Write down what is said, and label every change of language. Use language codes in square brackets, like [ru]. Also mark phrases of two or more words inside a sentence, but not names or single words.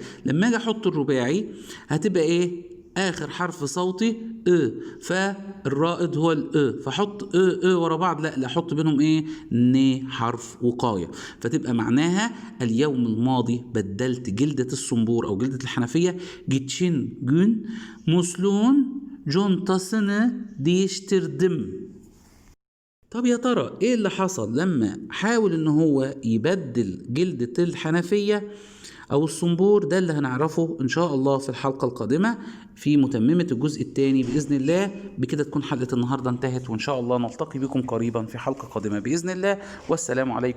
[ar] لما اجي احط الرباعي هتبقى ايه؟ اخر حرف صوتي فالرائد هو فاحط ورا بعض، لا احط بينهم ايه؟ حرف وقايه. فتبقى معناها اليوم الماضي بدلت جلدة الصنبور او جلدة الحنفية. [tr] geçen gün musluğun contasını değiştirdim. [ar] طب يا ترى ايه اللي حصل لما حاول ان هو يبدل جلدة الحنفية او الصنبور؟ ده اللي هنعرفه ان شاء الله في الحلقة القادمة في متممة الجزء الثاني بإذن الله. بكده تكون حلقة النهاردة انتهت، وان شاء الله نلتقي بكم قريبا في حلقة قادمة بإذن الله.